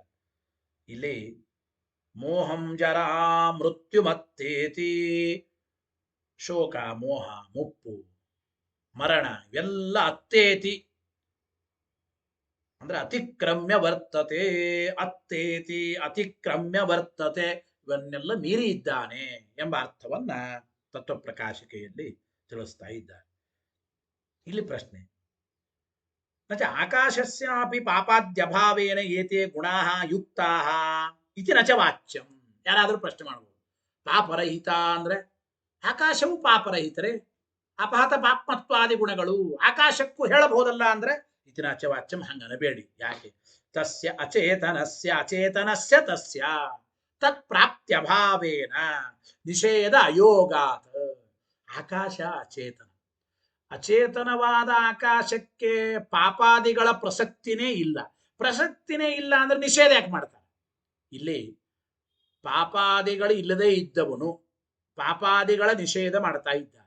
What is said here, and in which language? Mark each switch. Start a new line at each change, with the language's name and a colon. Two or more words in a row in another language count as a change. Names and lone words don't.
Kannada: ಇಲ್ಲಿ
Sanskrit: मोहं जरा मृत्यु मत्तेति,
Kannada: ಶೋಕ ಮೋಹ ಮುಪ್ಪು ಮರಣ ಇವೆಲ್ಲ ಅತ್ತೇತಿ ಅಂದ್ರೆ
Sanskrit: अतिक्रम्य वर्तते, अत्तेति अतिक्रम्य वर्तते,
Kannada: ಇವನ್ನೆಲ್ಲ ಮೀರಿ ಇದ್ದಾನೆ ಎಂಬ ಅರ್ಥವನ್ನ ತತ್ವಪ್ರಕಾಶಿಕೆಯಲ್ಲಿ ತಿಳಿಸ್ತಾ ಇದ್ದಾರೆ. ಇಲ್ಲಿ ಪ್ರಶ್ನೆ,
Sanskrit: नच आकाशस्यापि पापाद्यभावेन एते गुणाः युक्ताः इति नच वाच्यं.
Kannada: ಯಾರಾದರೂ ಪ್ರಶ್ನೆ ಮಾಡಬಹುದು. ಪಾಪರಹಿತ ಅಂದ್ರೆ ಆಕಾಶವು ಪಾಪರಹಿತರೇ,
Sanskrit: अपहत पाप्मत्वादि
Kannada: ಗುಣಗಳು ಆಕಾಶಕ್ಕೂ ಹೇಳಬಹುದಲ್ಲ ಅಂದ್ರೆ
Sanskrit: इति नच वाच्यं.
Kannada: ಹಂಗನಬೇಡಿ. ಯಾಕೆ?
Sanskrit: तस्य अचेतनस्य तस्य तत् प्राप्त्यभावेन निषेध अयोगात्.
Kannada: ಆಕಾಶ ಅಚೇತನ, ಅಚೇತನವಾದ ಆಕಾಶಕ್ಕೆ ಪಾಪಾದಿಗಳ ಪ್ರಸಕ್ತಿನೇ ಇಲ್ಲ. ಪ್ರಸಕ್ತಿನೇ ಇಲ್ಲ ಅಂದ್ರೆ ನಿಷೇಧ ಯಾಕೆ ಮಾಡ್ತಾರೆ? ಇಲ್ಲಿ ಪಾಪಾದಿಗಳು ಇಲ್ಲದೆ ಇದ್ದವನು ಪಾಪಾದಿಗಳ ನಿಷೇಧ ಮಾಡ್ತಾ ಇದ್ದಾನೆ.